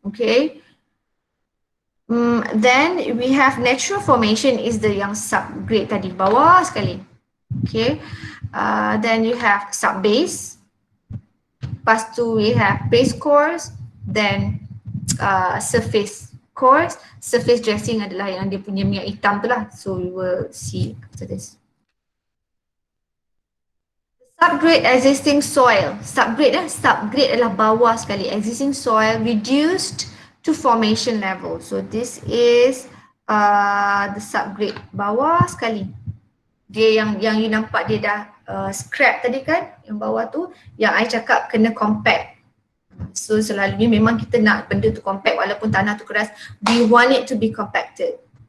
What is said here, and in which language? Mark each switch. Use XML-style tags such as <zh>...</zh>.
<en>Okay. Then we have natural formation is the</en> <ms>yang subgrade tadi, bawah sekali.</ms> <en>Okay. Then you have subbase.</en> <ms>Lepas tu</ms> <en>we have base course, then surface course.</en> <ms>Surface dressing adalah yang dia punya minyak hitam tu lah.</ms> <en>So we will see after this. Subgrade existing soil.</en> <ms>Subgrade adalah bawah sekali.</ms> <en>Existing soil reduced to formation level. So this is the subgrade,</en> <ms>bawah sekali. Dia yang you nampak dia dah scrap tadi kan, yang bawah tu, yang I cakap kena compact. So selalunya memang kita nak benda tu compact walaupun tanah tu keras,</ms> <en>we want it to be compacted.</en>